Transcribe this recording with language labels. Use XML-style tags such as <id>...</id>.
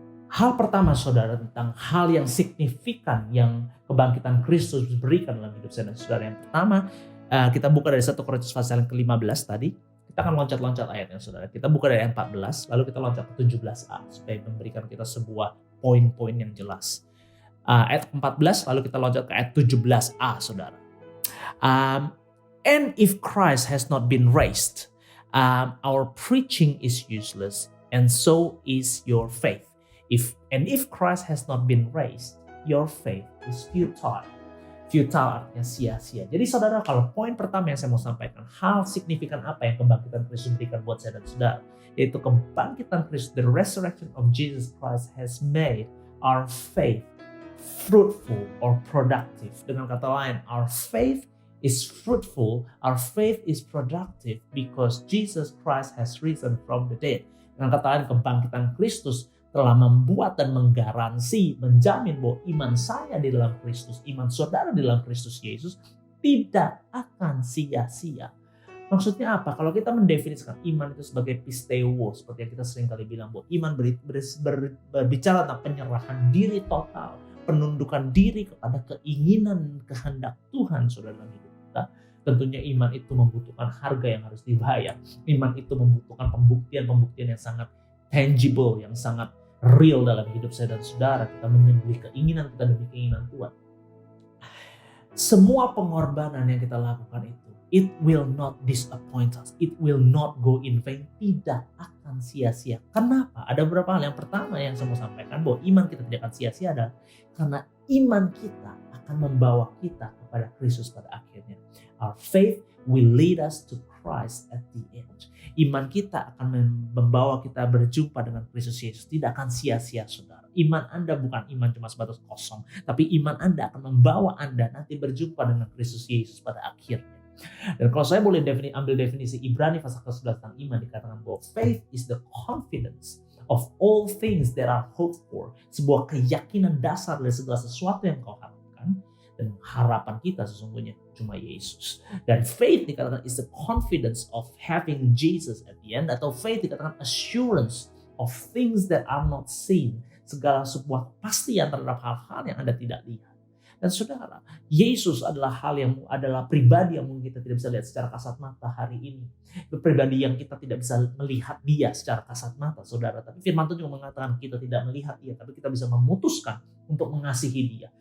<id>Hal pertama saudara, tentang hal yang signifikan yang kebangkitan Kristus berikan dalam hidup saya dan saudara. Yang pertama, kita buka dari 1 Korintus pasal yang ke-15 tadi. Kita akan loncat-loncat ayatnya saudara. Kita buka dari ayat 14, lalu kita loncat ke 17a supaya memberikan kita sebuah poin-poin yang jelas. Ayat 14, lalu kita loncat ke ayat 17a saudara.</id> <en>And if Christ has not been raised, our preaching is useless, and so is your faith. If Christ has not been raised, your faith is futile.</en> <id>Futile artinya sia-sia. Jadi saudara, kalau poin pertama yang saya mau sampaikan, hal signifikan apa yang kebangkitan Kristus berikan buat saya dan saudara, yaitu kebangkitan Kristus,</id> <en>the resurrection of Jesus Christ has made our faith fruitful or productive.</en> <id>Dengan kata lain,</id> <en>our faith is fruitful, our faith is productive because Jesus Christ has risen from the dead.</en> <id>Dengan kata lain, kebangkitan Kristus telah membuat dan menggaransi, menjamin bahwa iman saya di dalam Kristus, iman saudara di dalam Kristus Yesus tidak akan sia-sia. Maksudnya apa? Kalau kita mendefinisikan iman itu sebagai pisteuo, seperti yang kita sering kali bilang, bahwa iman berbicara tentang penyerahan diri total, penundukan diri kepada keinginan kehendak Tuhan saudara dalam hidup kita. Tentunya iman itu membutuhkan harga yang harus dibayar. Iman itu membutuhkan pembuktian yang sangat tangible, yang sangat real dalam hidup saya dan saudara. Kita menyembelih keinginan kita demi keinginan Tuhan. Semua pengorbanan yang kita lakukan itu,</id> <en>it will not disappoint us. It will not go in vain.</en> <id>Tidak akan sia-sia. Kenapa? Ada beberapa hal. Yang pertama yang saya mau sampaikan, bahwa iman kita tidak akan sia-sia adalah karena iman kita akan membawa kita kepada Kristus pada akhirnya.</id> <en>Our faith will lead us to Christ at the end.</en> <id>Iman kita akan membawa kita berjumpa dengan Kristus Yesus. Tidak akan sia-sia saudara. Iman Anda bukan iman cuma sebatas kosong, tapi iman Anda akan membawa Anda nanti berjumpa dengan Kristus Yesus pada akhirnya. Dan kalau saya boleh ambil definisi Ibrani pasal ke-11 tentang iman, dikatakan bahwa</id> <en>faith is the confidence of all things that are hoped for.</en> <id>Sebuah keyakinan dasar dari segala sesuatu yang kau harapkan. Dan harapan kita sesungguhnya cuma Yesus. Dan</id> <en>faith</en> <id>dikatakan</id> <en>is the confidence of having Jesus at the end.</en> <id>Atau</id> <en>faith dikatakan assurance of things that are not seen.</en> <id>Segala sebuah kepastian terhadap hal-hal yang Anda tidak lihat. Dan saudara, Yesus adalah pribadi yang mungkin kita tidak bisa lihat secara kasat mata hari ini. Pribadi yang kita tidak bisa melihat dia secara kasat mata, saudara. Tapi firman Tuhan juga mengatakan kita tidak melihat dia, tapi kita bisa memutuskan untuk mengasihi dia.</id>